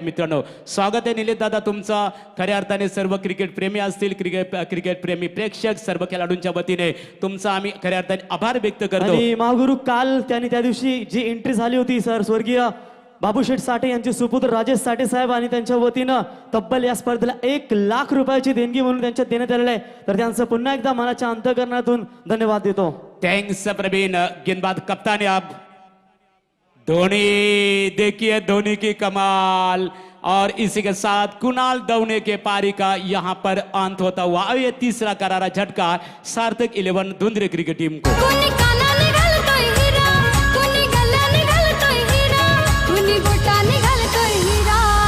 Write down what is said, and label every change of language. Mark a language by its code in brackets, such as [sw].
[mr] मित्रांनो, स्वागत आहे निलेश दादा तुमचं। खऱ्या अर्थाने सर्व क्रिकेट प्रेमी असतील, क्रिकेट प्रेमी प्रेक्षक, सर्व खेळाडूंच्या वतीने तुमचा आम्ही खऱ्या अर्थाने आभार व्यक्त करतो। आणि महागुरु काल त्यांनी त्या दिवशी जी एंट्री झाली होती सर, स्वर्गीय बाबूशेठ साठे यांचे सुपुत्र राजेश साठे साहेब आणि त्यांच्या वतीनं तब्बल या स्पर्धेला 1,00,000 रुपयाची देणगी म्हणून त्यांच्या देण्यात आलेलं आहे. तर त्यांचं पुन्हा एकदा मनाच्या अंतःकरणातून धन्यवाद देतो. [en] Thanks Praveen. [hi] गेंदबाज कप्तान अब धोनी, देखिए धोनी की कमाल, और इसी के साथ कुणाल दवने के पारी का यहाँ पर अंत होता हुआ. अब ये तीसरा करारा झटका सार्थक 11 धुंधरे क्रिकेट टीम को. [mr] कोणी कानाने घालतोय हिरा, कोणी गल्ल्याने घालतोय हिरा, कोणी बोटाने घालतोय हिरा.